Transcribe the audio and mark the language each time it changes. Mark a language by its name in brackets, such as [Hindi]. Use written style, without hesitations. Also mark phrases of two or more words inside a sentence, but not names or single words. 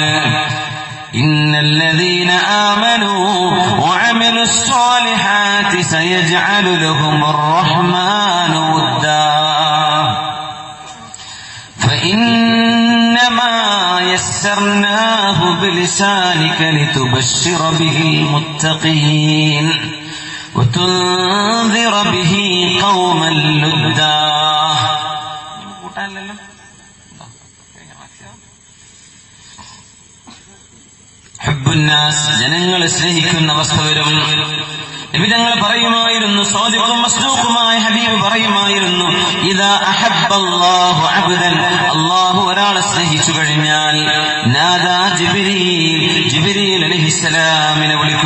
[Arabic] إن الذين آمنوا وعملوا الصالحات سيجعل لهم الرحمن ودا فإنما يسرناه بلسانك لتبشر به المتقين وتنذر به قوما لدا. [Malayalam] ഹബ്ബുന്നാസ്, ജനങ്ങളെ സ്നേഹിക്കുന്ന അവസ്ഥ വരും. നബിതങ്ങൾ പറയുമായിരുന്നു, സാദിഖും മസ്ദൂഖുമായ ഹബീബ് പറയുമായിരുന്നു, [Arabic] إذا أحب الله عبدا, [Malayalam] അല്ലാഹു ഒരാളെ സ്നേഹിച്ചു കഴിഞ്ഞാൽ നാദാ ജിബ്രീൽ അലൈഹിസ്സലാമിനെ വിളിക്കും.